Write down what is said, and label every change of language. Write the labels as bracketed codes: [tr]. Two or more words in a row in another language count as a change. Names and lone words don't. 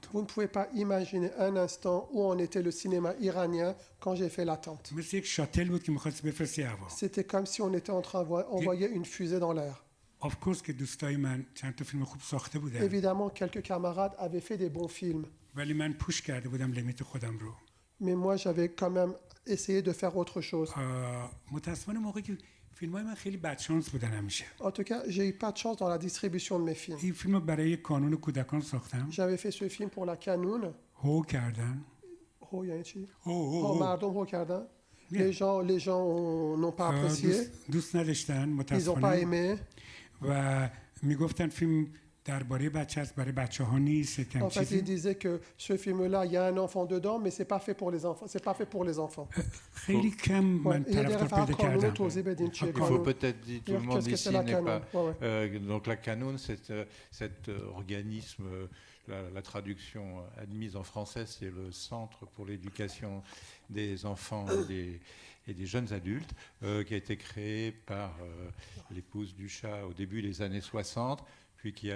[fr] Vous ne pouvez pas imaginer un instant où en était le cinéma iranien quand j'ai fait l'attente. [fa] مثل یک شاتل بود که می‌خواست بفرستی هوا. [fr] C'était comme si on était en train d'envoyer une fusée dans l'air. [en] Of course [fa] که دوستای من چند تا فیلم خوب ساخته بودن. [fr] Évidemment quelques camarades avaient fait des bons films. [fa] ولی من پوش کرده بودم لیمیت خودم رو. [fr] Mais moi j'avais quand même essayé de faire autre chose. [fa] متأسفانه موقعی که فیلمای من خیلی بدشانس بودن همیشه. [fr] En tout cas, j'ai eu pas de chance dans la distribution de mes films. [fa] این فیلم رو برای کانون کودکان ساختم. [fr] J'avais fait ce film pour la Canoun. [fa] هو کردن. هو یعنی چی؟ هو مردم هو کردن. [fr] Les gens n'ont pas apprécié. [fa] دوست نداشتن [fr] Ils n'ont pas [fa] متأسفانه. [fr] aimé. [fa] و میگفتن فیلم درباره بچه است برای بچه‌ها نیست کم [fr] En fait, ils [fa] چیزی. [fr] disaient que ce film-là, il y a un enfant dedans, mais c'est pas fait pour les enfants. C'est pas fait pour les enfants. [fa] خیلی کم من [fr] Il y a des [fa] طرفدار پیدا [fr] références قانون [fa] کردم. توضیح بدین چیه [fr] Il faut [fa] قانون. [fr] peut-être dire, tout le monde Qu'est-ce que c'est ici la n'est Canoun? pas. Ouais, Donc la Canoun, cet organisme, la traduction admise en français, c'est le Centre pour l'éducation des enfants et des jeunes adultes, qui a été créé par l'épouse du chat au début des années 60, puis